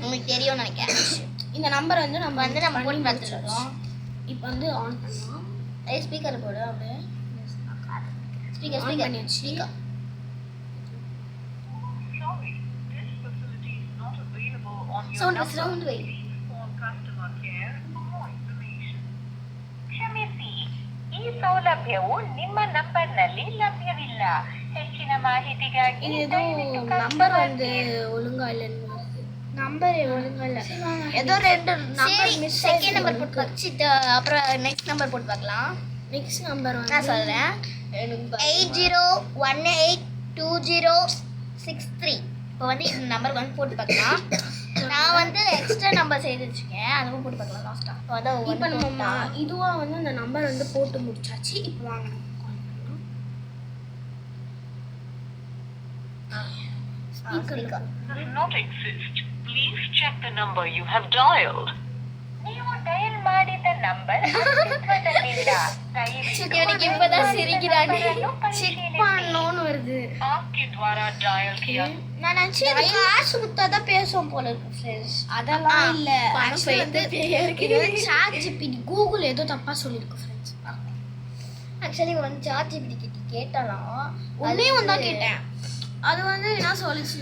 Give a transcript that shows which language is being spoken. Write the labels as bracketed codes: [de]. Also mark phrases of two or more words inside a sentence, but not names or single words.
[ta] உங்களுக்கு தெரியும்னு நினைக்கிறேன். இந்த நம்பர் வந்து நம்ம போட்டு பார்த்துருக்கோம். இப்போ வந்து ஆன் பண்ணலாம். ஸ்பீக்கர் போடு அப்படியே. ஸ்பீக்கர் பண்ணியாச்சு. [en] speaker sound [ta] வை. [kn] ಕ್ಷಮಿಸಿ, ಈ ಸೌಲಭ್ಯವು ನಿಮ್ಮ ನಂಬರ್ನಲ್ಲಿ ಲಭ್ಯವಿಲ್ಲ. ಹೆಚ್ಚಿನ ಮಾಹಿತಿಗಾಗಿ [ta] இது ஏதோ நம்பர் வந்து ஒழுங்கா இல்லைன்னு வருது. நம்பர் ஒழுங்கா இல்ல. ஏதோ 2 [en] number miss. second number [ta] போட்டு வச்சிட்டு அப்புறம் [en] next number [ta] போட்டு பார்க்கலாம். [en] next number [ta] வந்து நான் சொல்றேன். 80182063. இப்போ வந்து இந்த நம்பர் வந்து போட்டு பார்க்கலாம். நான் வந்து [en] extra number [ta] செய்து வச்சிருக்கேன், அதுவும் போட்டு பார்க்கலாம் லாஸ்டா. இப்போ நம்ம இதுவா வந்து அந்த நம்பர் வந்து போட்டு முடிச்சாச்சு. இப்போ வாங்க நம்ம கால் பண்ணலாம். ஸ்பீக்கர் [en] does not exist. Please check the number you have dialed. [kn] ನೀವು ಡಯಲ್ ಮಾಡಿದ ನಂಬರ್ ಅಸ್ತಿತ್ವದಲ್ಲಿಲ್ಲ. ದಯವಿಟ್ಟು [ta] எனக்கு இப்பதான் சிரிக்கிறானே. செக் பண்ணணும்னு வருது. [hi] आपके द्वारा डायल किया [ta] நான் நினைச்சேன் இது காசு குத்தாதான் பேசுவோம் போல இருக்கு ஃப்ரெண்ட்ஸ். அதெல்லாம் இல்ல. பணம் Actually போயிட்டு வந்து பேயா இருக்கு. இது வந்து ChatGPT கூகுள் ஏதோ தப்பா சொல்லிருக்கு ஃப்ரெண்ட்ஸ். ஆக்சுவலி வந்து ChatGPT கிட்ட கேட்டலாம். உண்மையே வந்தா கேட்டேன். அது வந்து என்ன சொல்லுச்சு?